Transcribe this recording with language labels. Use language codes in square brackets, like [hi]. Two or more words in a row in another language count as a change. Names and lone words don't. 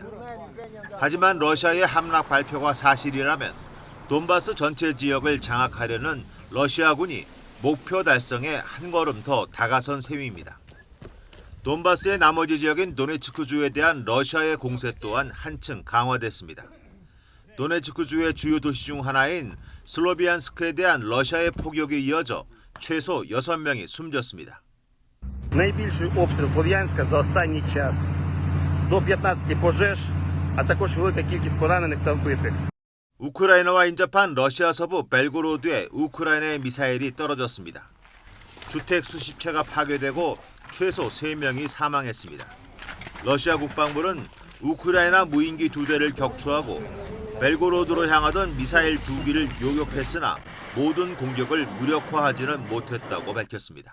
[ko] 하지만 러시아의 함락 발표가 사실이라면 돈바스 전체 지역을 장악하려는 러시아군이 목표 달성에 한 걸음 더 다가선 셈입니다. 돈바스의 나머지 지역인 도네츠크주에 대한 러시아의 공세 또한 한층 강화됐습니다. 도네츠크주의 주요 도시 중 하나인 슬로비안스크에 대한 러시아의 폭격이 이어져 최소 6명이 숨졌습니다. [uk] Найбільший обстріл Слов'янська за останній час. До 15 пожеж, а також велика кількість поранених та вбитих. [ko] 우크라이나와 인접한 러시아 서부 벨고로드에 우크라이나의 미사일이 떨어졌습니다. 주택 수십 채가 파괴되고 최소 3명이 사망했습니다. 러시아 국방부는 우크라이나 무인기 2대를 격추하고 벨고로드로 향하던 미사일 2기를 요격했으나 모든 공격을 무력화하지는 못했다고 밝혔습니다.